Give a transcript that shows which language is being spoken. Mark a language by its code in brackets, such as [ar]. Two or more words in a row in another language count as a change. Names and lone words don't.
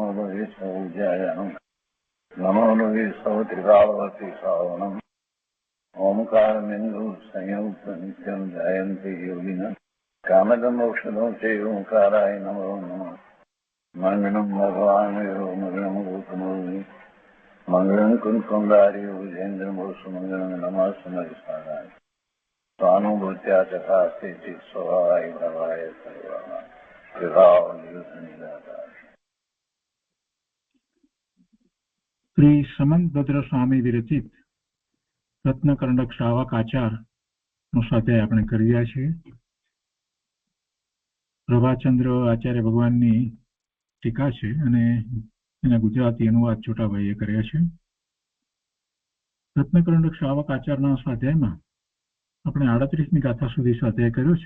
[sa] लोये सौज्यायानं नमो लोये सौत्रिकावती सावनं ओंकारमिन्दु संयुक्त नित्यं जयन्ति योगिनः कामदमोक्षदं चैव ओंकाराय नमो नमः मंगलं भगवान् मंगलं भूतमूर्ति मंगलं कुंकुमधारी भुजेन्द्रमूर्तिमंगलं नमः समरिसाराय स्वानुभूत्या तथा स्थिति स्वभावाय भवाय सर्वाः [gu] श्री समंतभद्र स्वामी विरचित रत्नकर्णक श्रावक आचार નો સ્વાધ્યાય આપણે કરી રહ્યા છીએ. પ્રભાચંદ્ર આચાર્ય ભગવાનની ટીકા છે અને એના ગુજરાતી અનુવાદ છોટાભાઈએ કર્યા છે. રત્નકર્ણક શ્રાવક આચારના સ્વાધ્યાયમાં આપણે 38મી ગાથા સુધી સ્વાધ્યાય કર્યો છે.